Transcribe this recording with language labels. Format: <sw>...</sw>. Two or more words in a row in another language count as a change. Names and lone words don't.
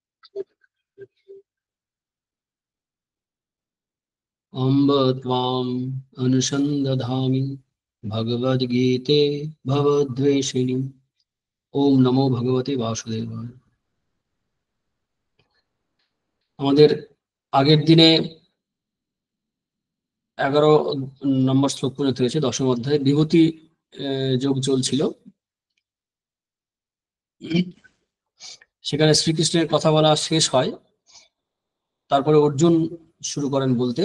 <sa>अम्ब त्वाम् अनुसन्दधामि भगवद्गीते भवद्वेषिणि। ओम नमो भगवते वासुदेवाय।</sa> <bn>আমাদের আগের দিনে 11 নম্বর শ্লোক পর্যন্ত হয়েছে, দশম অধ্যায়ে বিভূতি যোগ চলছিল। সেখানে শ্রীকৃষ্ণের কথা বলা শেষ হয়, তারপরে অর্জুন শুরু করেন বলতে।</bn>